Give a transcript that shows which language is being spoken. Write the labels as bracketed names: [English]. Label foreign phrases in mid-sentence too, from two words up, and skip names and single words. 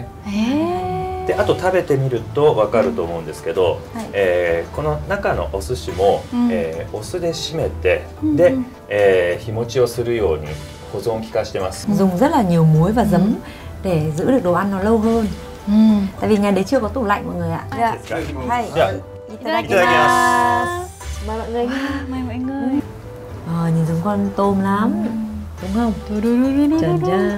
[Japanese] であと食べてみると分かると思うんですけど、この中のお寿司も、お酢で締めてで、日持ちをするように保存期間してます。 [Vietnamese] Dùng rất là nhiều muối và giấm để giữ được đồ ăn nó lâu hơn. Tại vì ngày đấy chưa có tủ lạnh mọi người ạ. Itadakimasu. Mời mọi người. Mời mọi người. Nhìn giống con tôm lắm, đúng không? Trần trơn.